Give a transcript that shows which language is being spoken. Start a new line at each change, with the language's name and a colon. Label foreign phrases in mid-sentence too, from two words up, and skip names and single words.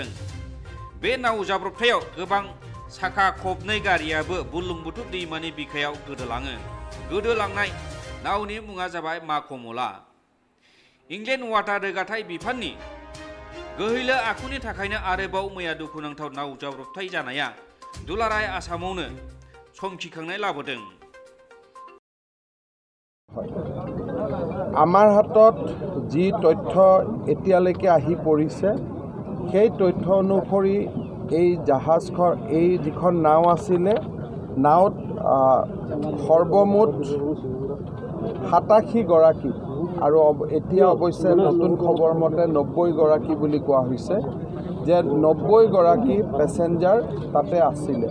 Bodo: बे नाव जाब्रबथायाव गोबां साखा खबनै गारियाबो बुरलुंबुथुर दैमानि बिखायाव गोदोलाङो। गोदोलांनाय नावनि मुङा जाबाय मा कमला।
English: inland water
Bodo: रोगाथाइ बिफाननि गोहैलो आखुनि थाखायनो आरोबाव मैया दुखुनांथाव नाव जाब्रबथाय जानाया दुलाराय आसामावनो समखिखांनाय लाबोदों।
Assamese: আমাৰ হাতত যি তথ্য এতিয়ালৈকে আহি পৰিছে সেই তথ্য অনুসৰি এই জাহাজখন যিখন নাও আছিলে নাওত সৰ্বমুঠ 87 গৰাকী আৰু এতিয়া অৱশ্যে নতুন খবৰ মতে 90 গৰাকী বুলি কোৱা হৈছে যে 90 গৰাকী পেছেঞ্জাৰ তাতে আছিলে।